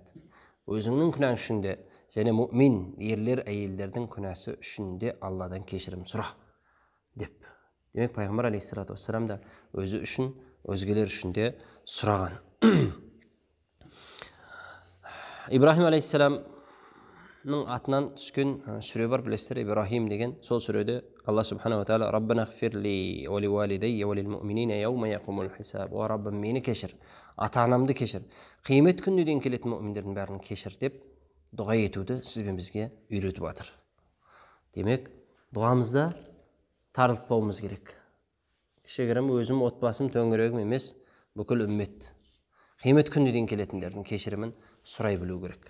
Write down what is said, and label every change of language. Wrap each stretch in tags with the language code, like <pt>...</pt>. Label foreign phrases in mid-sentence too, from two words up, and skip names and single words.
<kk>Өзіңнің күнәң үшін де және мұъмин ерлер, әйелдердің күнәсі үшін де Алладан кешірім сұра деп. Демек пайғамбар</kk> <ar>عليه الصلاة والسلام</ar> <kk>да өзі үшін, өзгелер үшін де сұраған. Ибрахим алейхиссаламның атынан түскен сүре бар, білесіздер, Ибрахим деген. Сол сүреде Алла</kk> <ar>سبحانه وتعالى: «ربنا اغفر لي ولوالدي وللمؤمنين يوم يقوم الحساب».</ar> <kk>О Раббым, мені кешір, ата-анамды кешір, қиямет күніне дейін келетін мұъминдердің бәрін кешір деп дұға етуді сізбен бізге үйретіп жатыр. Демек, дұғамызда тарылтпауымыз керек. Кішігірім өзім, отбасым, төңірегім емес, бүкіл үммет қиямет күніне дейін келетіндердің кешірімін сұрай білу керек.</kk>